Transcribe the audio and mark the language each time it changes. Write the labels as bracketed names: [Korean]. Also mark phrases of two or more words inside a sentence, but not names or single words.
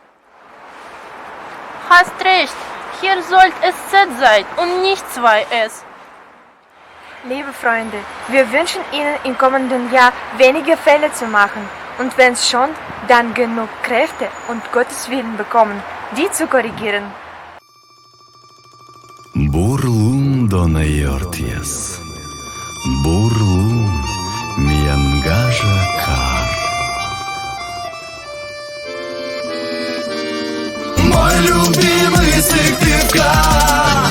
[German] Hast recht, hier sollte es Z sein und nicht 2S. Liebe Freunde, wir wünschen Ihnen im kommenden Jahr weniger Fälle zu machen und wenn es schon, dann genug Kräfte und Gottes Willen bekommen, die zu korrigieren. [Komi] Бурлун донайортиес. Бурлун миянгажа кар. [Russian] Мой любимый Сыктывкар.